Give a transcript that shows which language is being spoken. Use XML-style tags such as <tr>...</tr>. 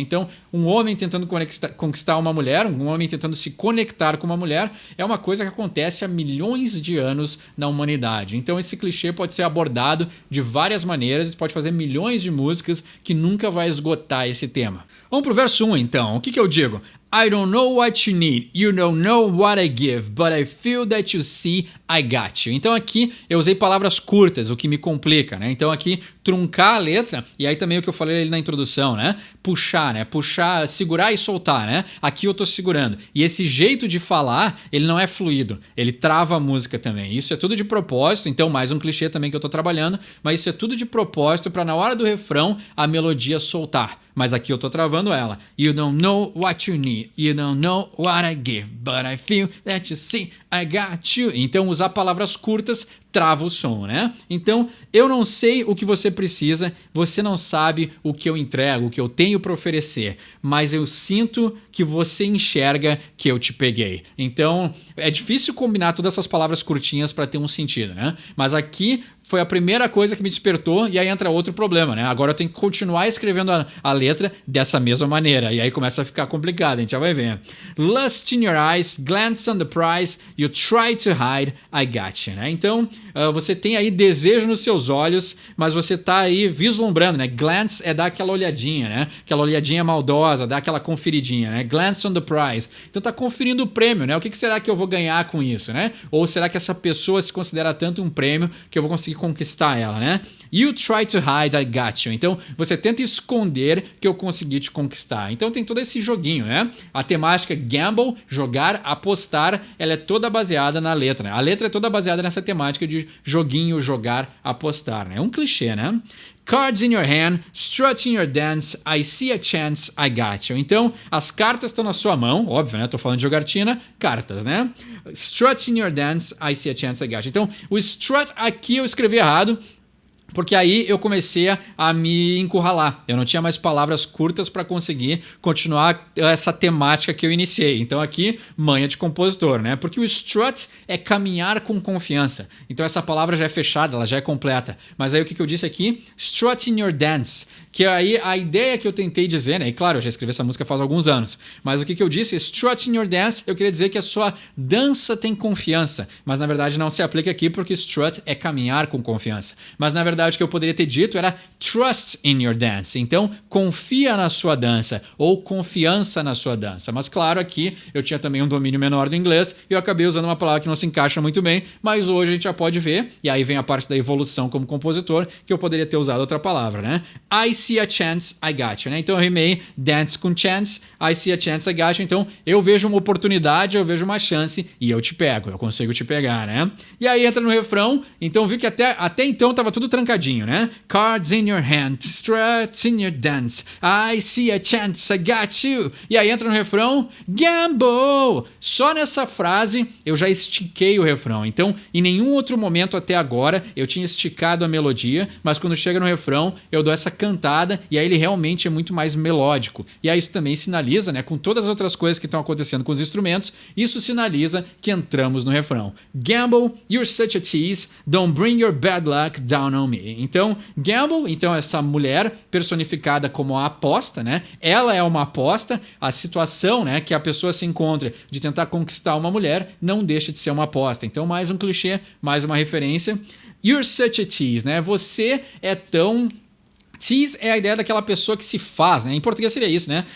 <pt>Então, um homem tentando conquistar uma mulher, um homem tentando se conectar com uma mulher, é uma coisa que acontece há milhões de anos na humanidade. Então, esse clichê pode ser abordado de várias maneiras, pode fazer milhões de músicas que nunca vai esgotar esse tema. Vamos pro verso 1 então. O que eu digo?</pt> <en>I don't know what you need, you don't know what I give, but I feel that you see, I got you.</en> <pt>Então aqui eu usei palavras curtas, o que me complica, né? Então aqui truncar a letra, e aí também o que eu falei ali na introdução, né? Puxar, né? Puxar, segurar e soltar, né? Aqui eu tô segurando. E esse jeito de falar, ele não é fluido, ele trava a música também. Isso é tudo de propósito, então mais um clichê também que eu tô trabalhando, mas isso é tudo de propósito para na hora do refrão a melodia soltar. Mas aqui eu tô travando ela.</pt> <en>You don't know what you need, you don't know what I give, but I feel that you see, I got you.</en> <pt>Então usar palavras curtas trava o som, né? Então, eu não sei o que você precisa, você não sabe o que eu entrego, o que eu tenho para oferecer, mas eu sinto que você enxerga que eu te peguei. Então, é difícil combinar todas essas palavras curtinhas para ter um sentido, né? Mas aqui foi a primeira coisa que me despertou e aí entra outro problema, né? Agora eu tenho que continuar escrevendo a letra dessa mesma maneira e aí começa a ficar complicado, a gente já vai ver.</pt> <en>Lust in your eyes, glance on the prize, you try to hide, I got you, né?</en> <pt>Então, você tem aí desejo nos seus olhos, mas você tá aí vislumbrando, né? Glance é dar aquela olhadinha, né? Aquela olhadinha maldosa, dar aquela conferidinha, né?</pt> <en>Glance on the prize.</en> <pt>Então tá conferindo o prêmio, né? O que será que eu vou ganhar com isso, né? Ou será que essa pessoa se considera tanto um prêmio que eu vou conseguir conquistar ela, né?</pt> <en>You try to hide, I got you.</en> <pt>Então você tenta esconder que eu consegui te conquistar. Então tem todo esse joguinho, né? A temática gamble, jogar, apostar, ela é toda baseada na letra, né? A letra é toda baseada nessa temática de joguinho, jogar, apostar, né? É um clichê, né?</pt> <en>Cards in your hand, strut in your dance, I see a chance, I got you.</en> <pt>Então, as cartas estão na sua mão, óbvio, né? Tô falando de jogatina, cartas, né?</pt> <en>Strut in your dance, I see a chance, I got you.</en> <pt>Então, o strut aqui eu escrevi errado, porque aí eu comecei a me encurralar. Eu não tinha mais palavras curtas para conseguir continuar essa temática que eu iniciei. Então aqui, manha de compositor, né? Porque o strut é caminhar com confiança. Então essa palavra já é fechada, ela já é completa. Mas aí o que eu disse aqui?</pt> <en>Strut in your dance.</en> <pt>Que aí a ideia que eu tentei dizer, né? E claro, eu já escrevi essa música faz alguns anos. Mas o que eu disse?</pt> <en>Strut in your dance,</en> <pt>eu queria dizer que a sua dança tem confiança. Mas na verdade não se aplica aqui porque strut é caminhar com confiança. Mas na verdade o que eu poderia ter dito era</pt> <en>trust in your dance.</en> <pt>Então, confia na sua dança ou confiança na sua dança. Mas claro, aqui eu tinha também um domínio menor do inglês e eu acabei usando uma palavra que não se encaixa muito bem, mas hoje a gente já pode ver, e aí vem a parte da evolução como compositor, que eu poderia ter usado outra palavra, né?</pt> <en>I see a chance, I got you,</en> <pt>né? Então eu rimei dance com chance,</pt> <en>I see a chance, I got you.</en> <pt>Então eu vejo uma oportunidade, eu vejo uma chance e eu te pego, eu consigo te pegar, né? E aí entra no refrão, então vi que até então tava tudo trancadinho, né?</pt> <en>Cards in your hand, struts in your dance, I see a chance, I got you.</en> <pt>E aí entra no refrão, gamble. Só nessa frase eu já estiquei o refrão. Então, em nenhum outro momento até agora eu tinha esticado a melodia, mas quando chega no refrão eu dou essa cantada e aí ele realmente é muito mais melódico. E aí isso também sinaliza, né, com todas as outras coisas que estão acontecendo com os instrumentos, isso sinaliza que entramos no refrão.</pt> <en>Gamble, you're such a tease, don't bring your bad luck down on me.</en> <pt>Então, gamble, então essa mulher personificada como a aposta, né? Ela é uma aposta, a situação, né, que a pessoa se encontra de tentar conquistar uma mulher não deixa de ser uma aposta. Então, mais um clichê, mais uma referência.</pt> <en>You're such a tease,</en> <pt>né? Você é tão... Tease é a ideia daquela pessoa que se faz, né? Em português seria isso, né?</pt>